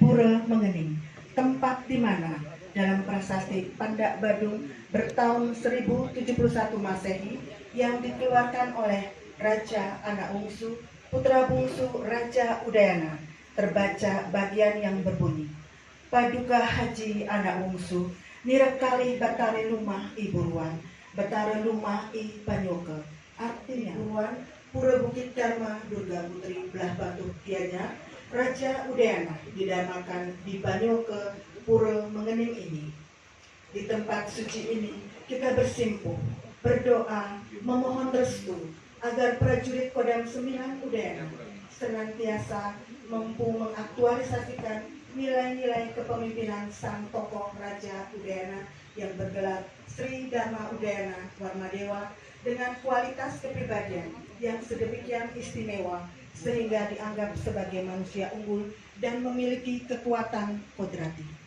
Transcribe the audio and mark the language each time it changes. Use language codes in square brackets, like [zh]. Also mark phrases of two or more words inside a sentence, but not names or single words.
[id] Pura Mengening, tempat di mana dalam prasasti Pandak Badung bertahun 1071 Masehi yang dikeluarkan oleh Raja Anak Wungsu, putra bungsu Raja Udayana, terbaca bagian yang berbunyi, [kaw] Paduka Haji Anak Wungsu, nirekali Batare Lumah I Buruan, Batare Lumah I Banyoke. [id] Artinya, Buruan, Pura Bukit Dharma Durga Putri belah batu tianya, Raja Udayana didamakan di Banyoke Pura Mengening ini. Di tempat suci ini kita bersimpuh, berdoa, memohon restu agar prajurit Kodam 9 Udayana senantiasa mampu mengaktualisasikan nilai-nilai kepemimpinan sang tokoh Raja Udayana yang bergelar Sri Dharma Udayana Warmadewa dengan kualitas kepribadian yang sedemikian istimewa sehingga dianggap sebagai manusia unggul dan memiliki kekuatan kodrati.